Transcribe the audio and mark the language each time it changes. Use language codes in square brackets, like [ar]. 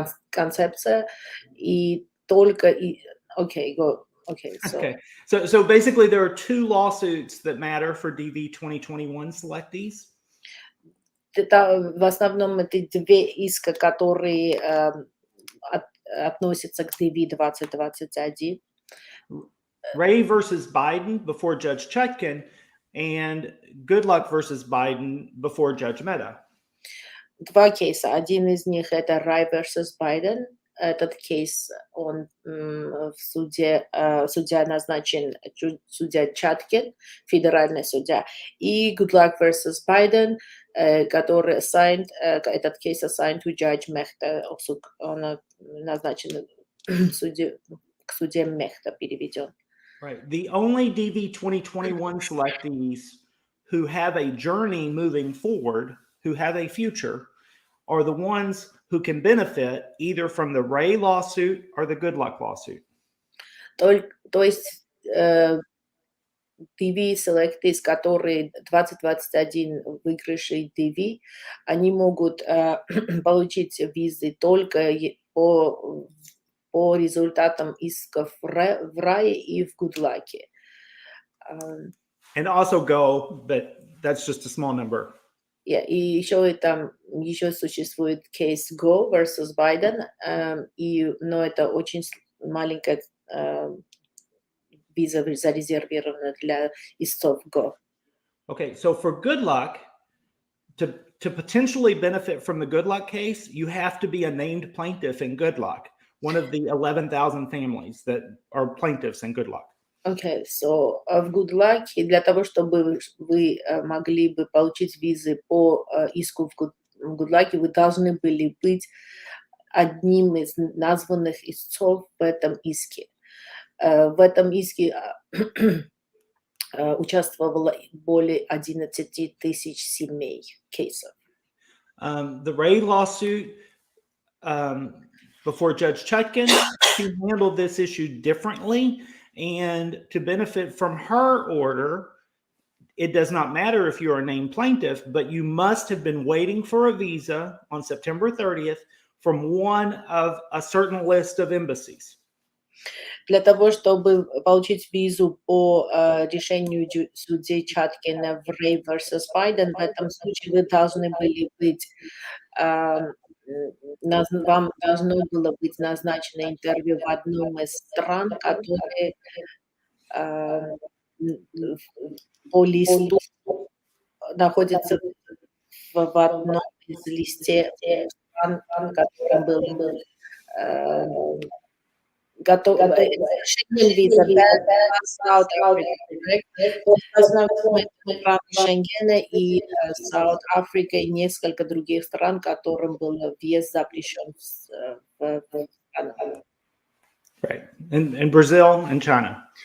[ru] концепция, и только [en] okay, go. Okay, so. Okay. So basically there are two lawsuits that matter for DV 2021 selectees. [ru] Это, в основном это две иска, которые относятся к DV 2021. [en] Ray versus Biden before Judge Chutkan and Goodluck versus Biden before Judge Mehta. [ru] Два кейса. Один из них это Ray versus Biden. Этот кейс, он в суде, судья назначен судья Чаткин, федеральный судья, и Goodluck versus Biden, который assigned, этот кейс [en] assigned to Judge Mehta, [ru] он назначен к суде Мехта переведен. [en] Right. The only DV 2021 selectees who have a journey moving forward, who have a future, are the ones who can benefit either from the Ray lawsuit or the Goodluck lawsuit. [ru] То есть DV selectees, которые 2021 выигрыши DV, они могут получить визы только по результатам исков в Рае и в Гудлаке. [en] And also go, but that's just a small number. [ru] Yeah, и еще существует кейс Go versus Biden, но это очень маленькая виза зарезервирована для истцов Go. [en] Okay, so for Goodluck, to potentially benefit from the Goodluck case, you have to be a named plaintiff in Goodluck, one of the 11,000 families that are plaintiffs in Goodluck. Okay, so [ru] в Goodluck, для того, чтобы вы могли бы получить визы по иску в Goodluck, вы должны были быть одним из названных истцов в этом иске. В этом иске участвовало более 11 тысяч семей, кейсов. [en] The Ray lawsuit before Judge Chutkan, she handled this issue differently. And to benefit from her order, it does not matter if you're a named plaintiff, but you must have been waiting for a visa on September 30th from one of a certain list of embassies. [ru] Для того, чтобы получить визу по решению судьи Чаткина в Ray versus Biden, в этом случае вы должны были быть, вам должно было быть назначено интервью в одном из стран, которые по листу находятся в одном из листе стран, которым был готов виза South Africa, Шенгена и South Africa и несколько других стран, которым был въезд запрещен в страну. [en] Right, and Brazil and China.